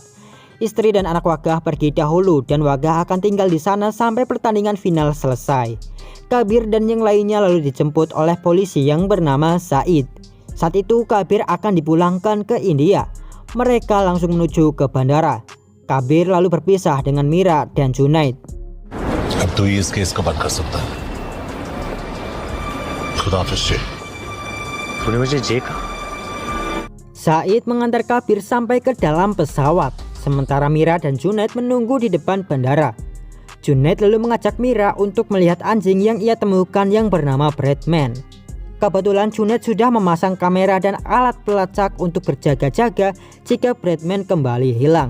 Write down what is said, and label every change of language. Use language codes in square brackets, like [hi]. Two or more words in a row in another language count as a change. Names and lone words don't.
[id] Istri dan anak Wagah pergi dahulu dan Wagah akan tinggal di sana sampai pertandingan final selesai. Kabir dan yang lainnya lalu dijemput oleh polisi yang bernama Said. Saat itu Kabir akan dipulangkan ke India. Mereka langsung menuju ke bandara. Kabir lalu berpisah dengan Mira dan Junaid. [hi] अब तू ही इस केस को बंद कर सकता है। खुदाफिज जी। तूने मुझे जे कहा? [id] Said mengantar Kabir sampai ke dalam pesawat, sementara Mira dan Junaid menunggu di depan bandara. Junaid lalu mengajak Mira untuk melihat anjing yang ia temukan yang bernama Bradman. Kebetulan Junaid sudah memasang kamera dan alat pelacak untuk berjaga-jaga jika Bradman kembali hilang.